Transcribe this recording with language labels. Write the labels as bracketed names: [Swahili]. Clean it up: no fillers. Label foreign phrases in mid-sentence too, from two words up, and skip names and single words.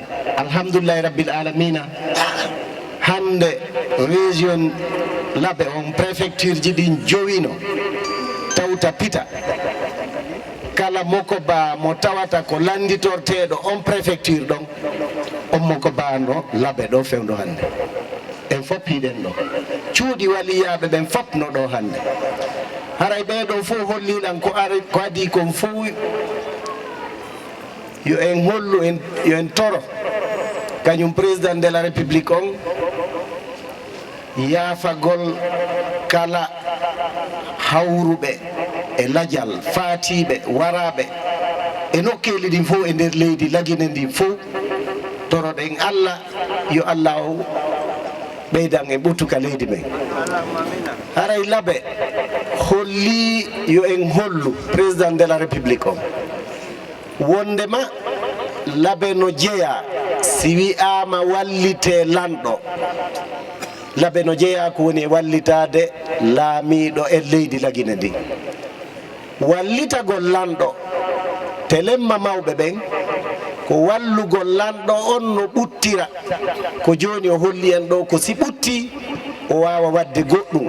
[Arabic] الحمد لله رب العالمين, [Fula] hande région laaɓe on préfecture ji ɗin jowino tawta pita kala mokoba mo tawata ko landitorteɗo on préfecture ɗon on mokoba no laaɓe ɗo fewdo hande. En fof hiɗen ɗo cuuɗi waliyaɓe ɓen fof no ɗo hande. haray ɓeɗo fof holliɗan ko adi kon fof yo en hollu yo en toro kañum [French] président de la république [Fula] on yaafagol kala hawruɓe e lajal faatiɓe waraɓe e nokkeli ɗin fof e nder leydi lagine ndin fof toroɗen Allah yo Allah o ɓeydan e ɓuttuka leydi men. haray laaɓe holli yo en hollu [French] président de la république [Fula] o wondema laaɓe no jeeya si wi'ama wallite lanɗo, laaɓe no jeeya ko woni e wallitade laamiɗo e leydi lagine ndi. wallitagol lanɗo telemma mawɓe ɓen ko wallugol lanɗo on no ɓuttira ko joni o holli en ɗo, ko si ɓutti o wawa wadde goɗɗum.